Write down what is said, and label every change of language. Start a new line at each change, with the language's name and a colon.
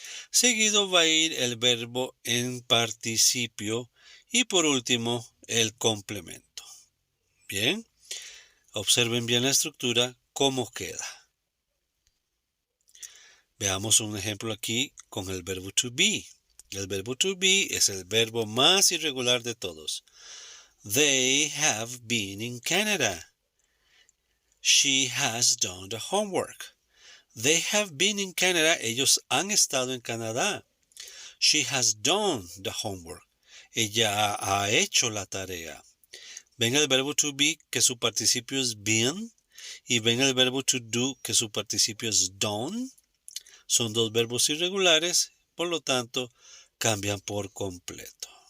Spanish: Seguido va a ir el verbo en participio y por último el complemento. Bien, observen bien la estructura, cómo queda. Veamos un ejemplo aquí con el verbo to be. El verbo to be es el verbo más irregular de todos.
English: They have been in Canada. She has done the homework. They have been in Canada.
Spanish: Ellos han estado en Canadá.
English: She has done the homework.
Spanish: Ella ha hecho la tarea. ¿Ven el verbo to be que su participio es been? y ven el verbo to do que su participio es done. Son dos verbos irregulares, por lo tanto, cambian por completo.